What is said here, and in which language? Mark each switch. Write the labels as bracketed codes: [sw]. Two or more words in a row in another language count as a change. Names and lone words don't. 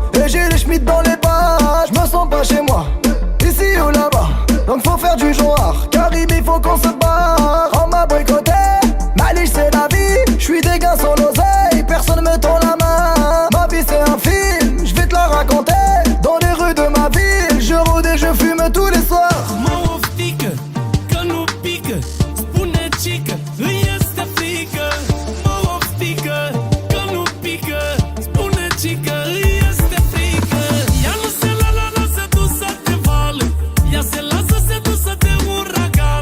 [fr] Et j'ai les schmitts dans les bas, j'me sens pas chez moi. Ici ou là-bas, donc faut faire du genre. Caribe il faut qu'on se barre. On m'a boycotté, Maliche c'est la vie. J'suis des gars sans l'oseille, personne me tend la main. Ma vie c'est un film, j'vais te la raconter. Dans les rues de ma ville, je rôde et je fume tous les soirs. [ro] Mă oftică, că nu pică, spune cică, îi este frică. Mă oftică, că nu pică, spune cică, îi este frică. Ea nu se lasă dusă de vală, ea se lasă sedusă de uragan.